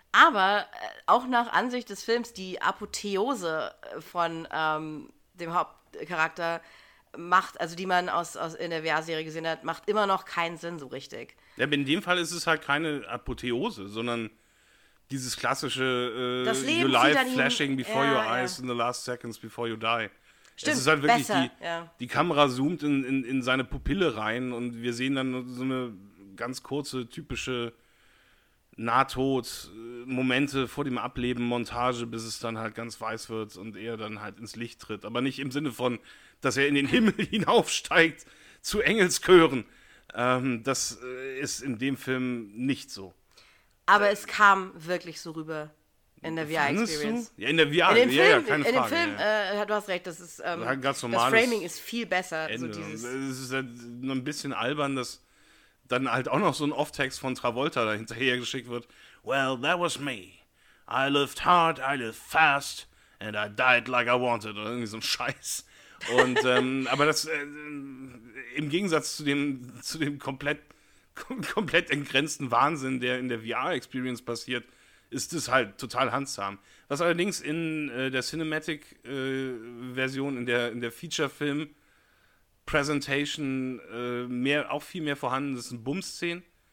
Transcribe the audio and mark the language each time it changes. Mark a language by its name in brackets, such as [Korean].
[German] Aber auch nach Ansicht des Films, die Apotheose von dem Hauptcharakter macht, also die man aus in der VR-Serie gesehen hat, macht immer noch keinen Sinn so richtig. Ja, aber in dem Fall ist es halt keine Apotheose, sondern dieses klassische [English] Your life flashing before your eyes in the last seconds before you die. [German] Stimmt, es ist halt wirklich besser. Die Kamera zoomt in seine Pupille rein und wir sehen dann so eine ganz kurze, typische Nahtod-Momente vor dem Ableben-Montage, bis es dann halt ganz weiß wird und er dann halt ins Licht tritt. Aber nicht im Sinne von, dass er in den Himmel hinaufsteigt zu Engelschören. Das ist in dem Film nicht so. Aber es kam wirklich so rüber in der VR-Experience. Ja, in der VR, in dem Film, ja, keine Frage. In dem Film, du hast recht, das ist ganz normales, das Framing ist viel besser. Es ist halt nur ein bisschen albern, dass dann halt auch noch so ein Off-Text von Travolta da hinterher geschickt wird. [English] Well, that was me. I lived hard, I lived fast, and I died like I wanted. [German] Oder irgendwie so ein Scheiß. Und aber das im Gegensatz zu dem komplett entgrenzten Wahnsinn, der in der VR-Experience passiert, ist das halt total handzahm. Was allerdings in der Cinematic-Version, in der Feature-Film Presentation viel mehr vorhanden ist, sind Bumszenen.